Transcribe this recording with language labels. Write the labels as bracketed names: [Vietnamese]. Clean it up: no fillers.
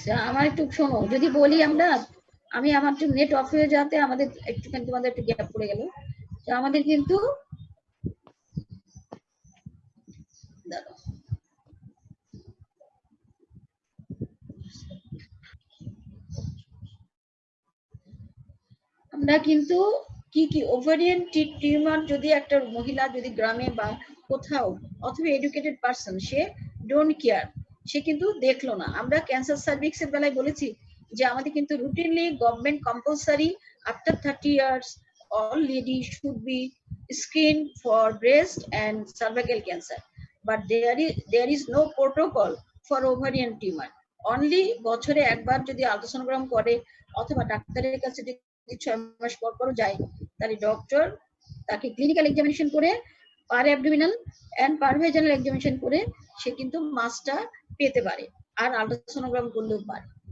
[Bangla] আমার একটু শোনো, যদি বলি আমরা, আমি আমার একটু নেট অফ হয়ে যাতে আমাদের একটুখানি তোমাদের একটু গ্যাপ পড়ে গেল, তো আমাদের কিন্তু আমরা কিন্তু কি কি ওভারিয়ান টিউমার, যদি একটা মহিলা যদি গ্রামে বা কোথাও, অথবা educated person, say don't care, সে কিন্তু দেখলো না। আমরা ক্যান্সার সার্ভিক্সের বেলায় বলেছি যে আমাদের কিন্তু routinely government compulsory after 30 years [English] all ladies should be screened for breast and cervical cancer, but there is no protocol for ovarian tumor. [Bangla] Only বছরে একবার যদি আল্ট্রাসোনোগ্রাম করে, অথবা ডাক্তারের কাছে 6 মাস পর পর যায়, তাহলে ডক্টর তাকে ক্লিনিক্যাল এক্সামিনেশন করে, পার অ্যাবডোমিনাল এন্ড পার ভেজানাল এক্সামিনেশন করে সে কিন্তু মাসটা পেতে পারে, আর আল্ট্রাসোনোগ্রাম করলেও পারে।